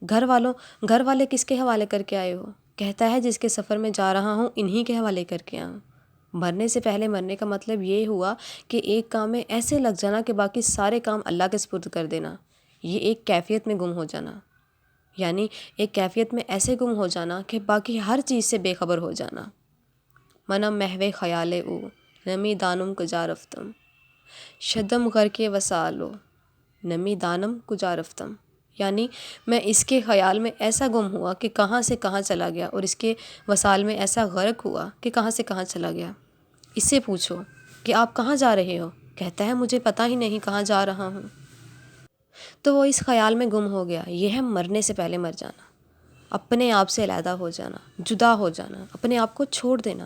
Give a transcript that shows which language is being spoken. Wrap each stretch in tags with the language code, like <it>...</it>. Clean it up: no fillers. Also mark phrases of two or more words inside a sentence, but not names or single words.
<ur>گھر والے کس کے حوالے کر کے آئے ہو؟ کہتا ہے جس کے سفر میں جا رہا ہوں انہی کے حوالے کر کے آؤں۔ مرنے سے پہلے مرنے کا مطلب یہ ہوا کہ ایک کام میں ایسے لگ جانا کہ باقی سارے کام اللہ کے سپرد کر دینا۔ یہ ایک کیفیت میں گم ہو جانا، یعنی ایک کیفیت میں ایسے گم ہو جانا کہ باقی ہر چیز سے بے خبر ہو جانا۔</ur> <fa>منم محو خیال او نمی دانم کجا رفتم، شدم غر کے وسالو نمی دانم کجا رفتم،</fa> <ur>یعنی میں اس کے خیال میں ایسا گم ہوا کہ کہاں سے کہاں چلا گیا، اور اس کے وسال میں ایسا غرق ہوا کہ کہاں سے کہاں چلا گیا۔ اس سے پوچھو کہ آپ کہاں جا رہے ہو؟ کہتا ہے مجھے پتہ ہی نہیں کہاں جا رہا ہوں۔ تو وہ اس خیال میں گم ہو گیا۔ یہ ہے مرنے سے پہلے مر جانا، اپنے آپ سے علیحدہ ہو جانا، جدا ہو جانا، اپنے آپ کو چھوڑ دینا۔</ur>